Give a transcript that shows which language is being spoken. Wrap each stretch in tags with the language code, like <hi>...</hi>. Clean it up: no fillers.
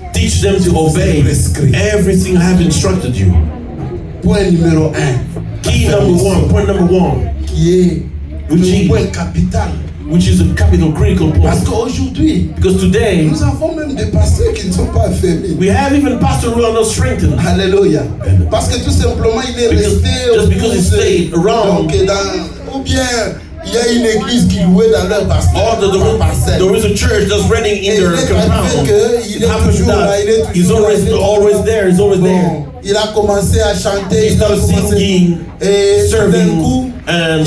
<en>Teach them to obey everything I have instructed you.</en> <fr>Point numéro 1.</fr> <en>Key number 1. Point number 1.</en> <fr>Qui est le point capital.</fr> <en>Which is a capital critical point.</en> <fr>Parce qu'aujourd'hui,</fr> <en>because today,</en> <fr>nous avons même des pasteurs qui ne sont pas affermis.</fr> <en>We have even pastors who are not strengthened.</en> <fr>Alléluia. Parce que tout simplement il est resté.</fr> <en>Just because he stayed around.</en> <fr>Donc ou bien il y a une église qui louait dans leur pasteur.</fr> <en>There is a church that's renting in their compound.</en> <fr>Il est toujours là,</fr> <en>He's always there. He's always there.</en> <fr>Il a commencé à chanter.</fr> <en>He started singing, serving, and</en>